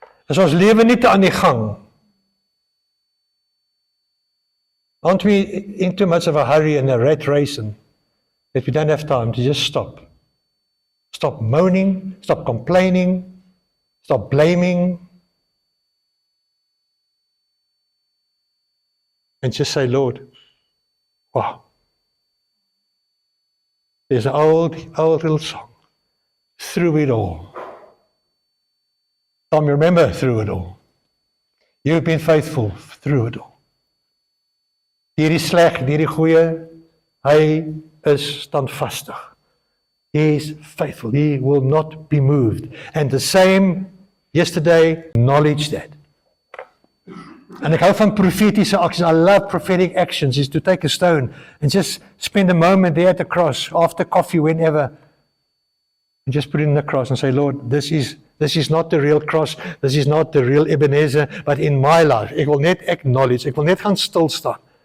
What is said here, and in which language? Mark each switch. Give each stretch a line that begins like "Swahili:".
Afrikaans: Is ons lewe nie te aan die gang?
English: Aren't we in too much of a hurry and a rat race and that we don't have time to just stop? Stop moaning, stop complaining, stop blaming, and just say, Lord, wow. There's an old little song, through it all. Tom, remember through it all. You've been faithful through it all.
Afrikaans: Deur die sleg, deur die goeie, hy is standvastig.
English: He is faithful. He will not be moved. And the same yesterday, acknowledge that.
Afrikaans: En ek hou van profetiese actions.
English: I love prophetic actions, is to take a stone and just spend a moment there at the cross, after coffee, whenever, and just put it in the cross and say, Lord, this is not the real cross, this is not the real Ebenezer, but in my life,
Afrikaans: ek wil net acknowledge, ek wil net gaan stilstaan.